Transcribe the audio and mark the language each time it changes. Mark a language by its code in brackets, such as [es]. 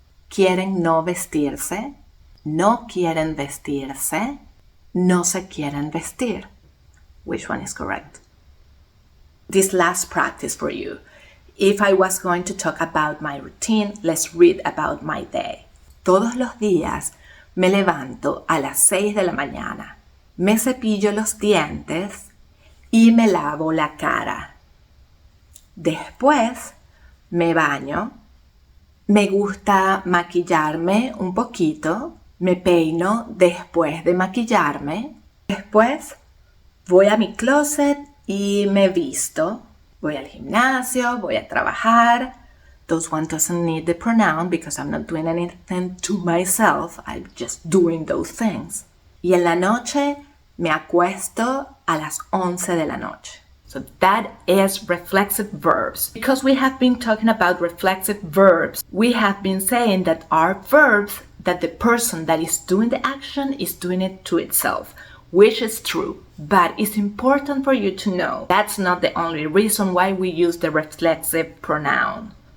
[es] Quieren no vestirse. No quieren vestirse. No se quieren vestir. [en] Which one is correct? This last practice for you. If I was going to talk about my routine, let's read about my day. [es] Todos los días me levanto a las 6 de la mañana. Me cepillo los dientes y me lavo la cara. Después me baño. Me gusta maquillarme un poquito. Me peino después de maquillarme. Después voy a mi closet y me visto. Voy al gimnasio, voy a trabajar. [en] Those one doesn't need the pronoun because I'm not doing anything to myself. I'm just doing those things. [es] Y en la noche me acuesto a las 11 de la noche. [en] So that is reflexive verbs. Because we have been talking about reflexive verbs, we have been saying that are verbs that the person that is doing the action is doing it to itself, which is true. But it's important for you to know that's not the only reason why we use the reflexive pronoun.